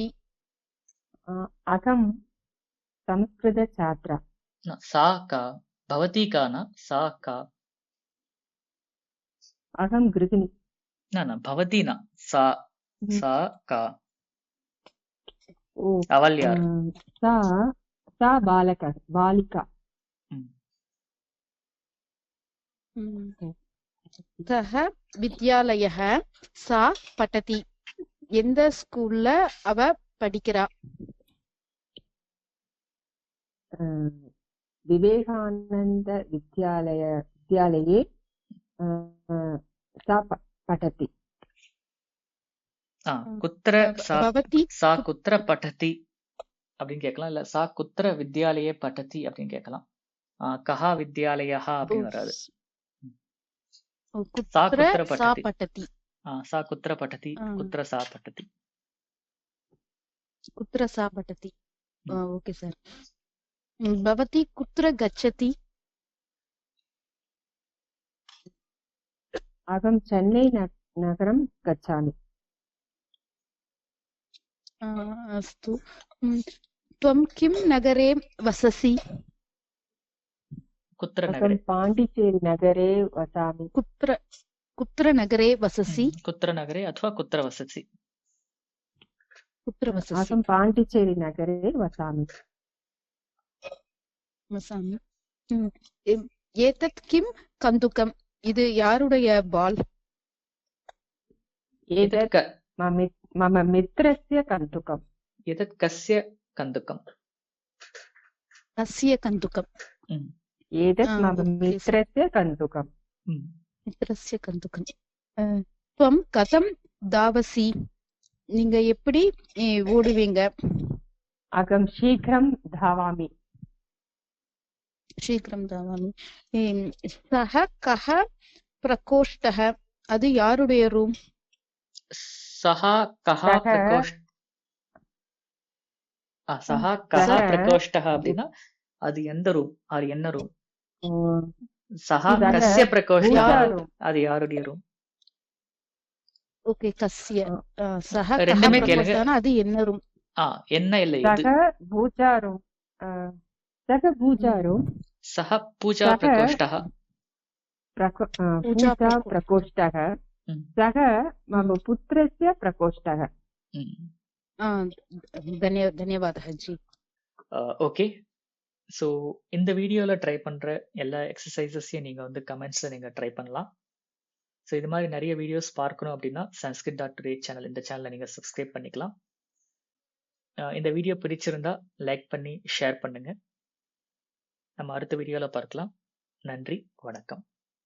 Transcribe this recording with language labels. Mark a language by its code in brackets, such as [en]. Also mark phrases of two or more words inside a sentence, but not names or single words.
[sa] अहं संस्कृत छात्रा. सा का भवती का न सा का? अहं गृहिणी. न भवती न सा. सा का? ओ [ta] அவள் யார்? [sa] सा बालिका. कः विद्यालयः सा पठति? [ta] எந்த ஸ்கூல்ல அவ படிக்கிறா? [sa] विवेकानंद विद्यालये सा पठति. कुत्र सा कुत्र पठति [ta] அப்படின்னு கேட்கலாம். [sa] இல்ல सा कुत्र विद्यालये पठति [ta] அப்படின்னு கேட்கலாம். [sa] कः विद्यालयः [ta] அப்படின்னு வராது. [sa] सा कुत्र पठति. सा कुत्र पठति। कुत्र सा पठति. कुत्र सा पठति. [en] okay sir. [sa] भवती कुत्र गच्छति? अहं चेन्नै नगरं गच्छामि. अस्तु. त्वं किं नगरे वससि? कुत्र नगरे? अहं पाण्डिचेरी नगरे वसामि. कुत्र नगरे वससि? कुत्र नगरे अथवा कुत्र वससि? कुत्र वससि? अहं पाण्डिचेरी नगरे वसामि. एतत् किं कन्दुकम्? [ta] இது யாருடைய பால்? [sa] एतत् मम मित्रस्य कन्दुकम्. एतत् कस्य कन्दुकम्? कस्य कन्दुकम्? एतत् मम मित्रस्य कन्दुकम्. मित्रस्य कन्दुकम्. त्वं कथं धावसि? [ta] நீங்க எப்படி ஓடுவீங்க? [sa] अहं शीघ्रं धावामि. शीघ्रं धावामि. सः कः प्रकोष्ठः? [ta] அது யாருடைய ரூம்? [sa] सः कः प्रकोष्ठः [ta] அப்படின்னா அது எந்த ரூம்? அது என்ன ரூம்? [sa] सः कस्य प्रकोष्ठः? [ta] அது யாருடைய ரூம்? ஓகே, கஸ்ய. சஹ ரெண்டுமே கேளுங்க. அது என்ன ரூம்? என்ன இல்லை இது? [sa] सः पूजा रूम. सः पूजा रूम. सः पूजा प्रकोष्ठः. पूजा प्रकोष्ठः. सः मम पुत्रस्य प्रकोष्ठः. धन्यवादः जी. [en] okay, so [ta] இந்த வீடியோல ட்ரை பண்ற எல்லா எக்ஸசைசஸையும் நீங்க வந்து கமெண்ட்ஸ்ல நீங்க ட்ரை பண்ணலாம். ஸோ இது மாதிரி நிறைய வீடியோஸ் பார்க்கணும் அப்படின்னா sanskrit.today சேனல், இந்த சேனலை நீங்க சப்ஸ்கிரைப் பண்ணிக்கலாம். இந்த வீடியோ பிடிச்சிருந்தா லைக் பண்ணி ஷேர் பண்ணுங்க. நம்ம அடுத்த வீடியோல பார்க்கலாம். நன்றி, வணக்கம்.